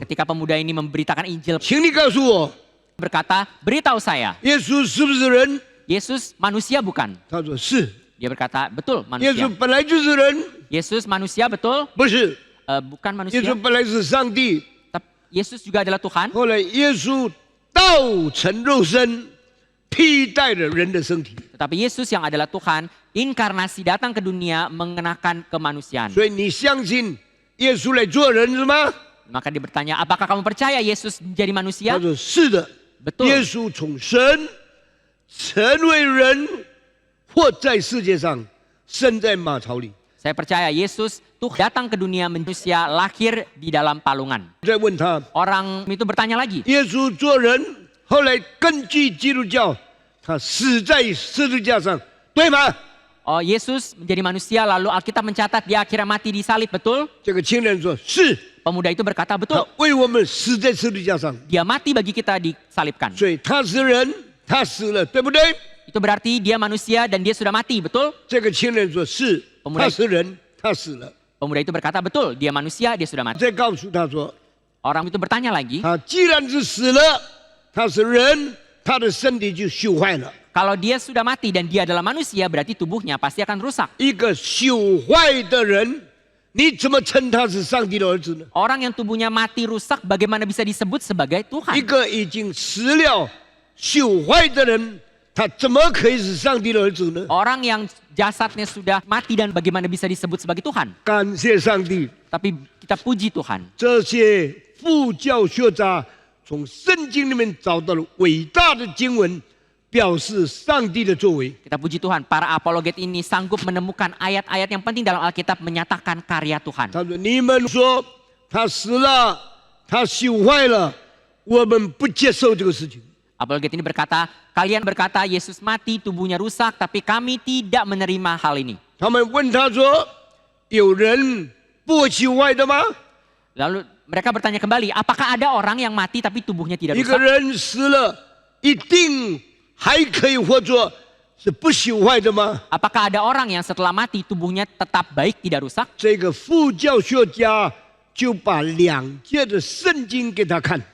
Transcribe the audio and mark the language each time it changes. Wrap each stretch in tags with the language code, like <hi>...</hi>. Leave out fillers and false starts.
<id>ketika pemuda ini memberitakan Injil,</id> <zh>请你告诉我，</zh> <id>berkata, beritahu saya,</id> <zh>耶稣是不是人？</zh> <id>Yesus manusia bukan?</id> <zh>他说是。</zh> <id>Dia berkata, betul</id> <zh>耶稣</zh> <id>manusia.</id> <zh>本来就是人，</zh> <id>Yesus manusia betul?</id> <zh>不是？</zh> <id>Bukan</id> <zh>耶</zh> <id>manusia.</id> <zh>稣本来是上帝，</zh> <id>Yesus juga adalah Tuhan.</id> <zh>后来耶稣道成肉身，替代了人的身体。</zh> <id>Tetapi Yesus yang adalah Tuhan, inkarnasi datang ke dunia mengenakan kemanusiaan.</id> <zh>所以你相信耶稣来做人是吗？</zh> <id>Maka dia bertanya, apakah kamu percaya Yesus menjadi</id> <zh>他</zh> <id>manusia?</id> <zh>说是的。</zh> <id>Betul.</id> <zh>耶稣从神成为人，活在世界上，生在马槽里。</zh> <id>Saya percaya Yesus Tuhan datang ke dunia manusia, lahir di dalam palungan.</id> <zh>再问他，</zh> <id>Orang itu bertanya lagi,</id> <zh>耶稣做人，后来根据基督教，他死在十字架上，对吗？</zh> <id>oh Yesus menjadi manusia lalu Alkitab mencatat dia akhirnya mati di salib, betul?</id> <zh>这个青年说是，</zh> <id>Pemuda itu berkata,</id> <zh>他</zh> <id>betul.</id> <zh>为我们死在十字架上，</zh> <id>Dia mati bagi kita disalibkan.</id> <zh>所以他是人，他死了，对不对？</zh> <id>Itu berarti dia manusia dan dia sudah mati, betul?</id> <zh>这个青年说是，他是人，他死了。</zh> <id>Pemuda itu berkata, betul, dia manusia, dia sudah mati.</id> <zh>再告诉他说，</zh> <id>Orang itu bertanya lagi,</id> <zh>他既然是死了，他是人，他的身体就朽坏了。</zh> <id>kalau dia sudah mati dan dia adalah manusia, berarti tubuhnya pasti akan rusak.</id> <zh>一个朽坏的人，你怎么称他是上帝的儿子呢？</zh> <id>Orang yang tubuhnya mati rusak, bagaimana bisa disebut sebagai</id> <zh>一</zh> <id>Tuhan?</id> <zh>个已经死了、朽坏的人，他怎么可以是上帝的儿子呢？</zh> <id>Orang yang jasadnya sudah mati dan bagaimana bisa disebut sebagai Tuhan?</id> <zh>感谢上帝，</zh> <id>Tapi kita puji Tuhan.</id> <zh>这些副教学家从圣经里面找到了伟大的经文，表示上帝的作为。</zh> <id>Kita puji Tuhan, para apologet ini sanggup menemukan ayat-ayat yang penting dalam Alkitab menyatakan karya Tuhan.</id> <zh>他说：“你们说他死了，他朽坏了，我们不接受这个事情。</zh> <id>Apologet ini berkata, kalian berkata Yesus mati, tubuhnya rusak, tapi kami tidak menerima hal ini. ”</id> <zh>他们问他说：“有人不朽坏的吗？</zh> <id>Lalu mereka bertanya kembali, apakah ada orang yang mati tapi tubuhnya tidak</id> <zh>一个</zh> <id>rusak?</id> <zh>人死了，一定还可以活着，是不朽坏的吗？”</zh> <id>Apakah ada orang yang setelah mati tubuhnya tetap baik, tidak rusak?</id> <zh>这个副教学家就把两节的圣经给他看。</zh>